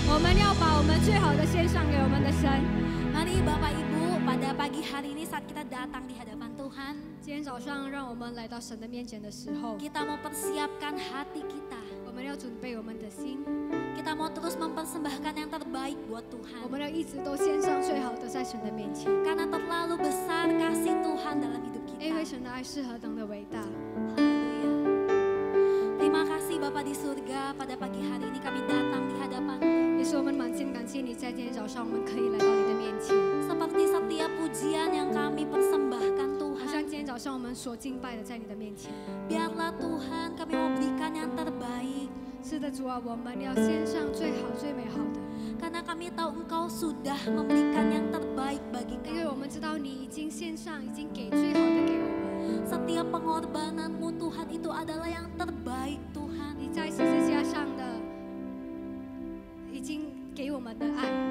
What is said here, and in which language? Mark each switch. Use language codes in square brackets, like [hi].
[zh] 我们要把我们最好的献上给我们的神。 [id] Mari Bapak Ibu, pada pagi hari ini saat kita datang di hadapan Tuhan, [zh] 今天早上，让我们来到神的面前的时候， [id] kita mau persiapkan hati kita. [zh] 我们要准备我们的心， [id] Kita mau terus mempersembahkan yang terbaik buat [zh] 我 [id] Tuhan. [zh] 们要一直都献上最好的在神的面前， [id] Karena terlalu besar kasih Tuhan dalam hidup [zh] 因为 [id] kita. [zh] 神的爱是何等的伟大。 [id] Haleluya. Terima kasih Bapa di surga, pada pagi hari ini kami datang di hadapan-Mu. [zh] 也是我们满心感谢你，在今天早上我们可以来到你的面前。 [id] Seperti setiap pujian yang kami persembahkan [zh] 好像 [id] Tuhan, [zh] 今天早上我们所敬拜的，在你的面前。 [id] biarlah Tuhan kami mau berikan yang terbaik. [zh] 是的，主啊，我们要献上最好、最美好的， [id] Karena kami tahu Engkau sudah memberikan yang terbaik bagi [zh] 因为我 [id] kami. [zh] 们知道你已经献上，已经给最好的给我们。 [id] Setiap pengorbanan-Mu Tuhan itu adalah yang terbaik Tuhan. [zh] 你在十字架上的，已经给我们的爱，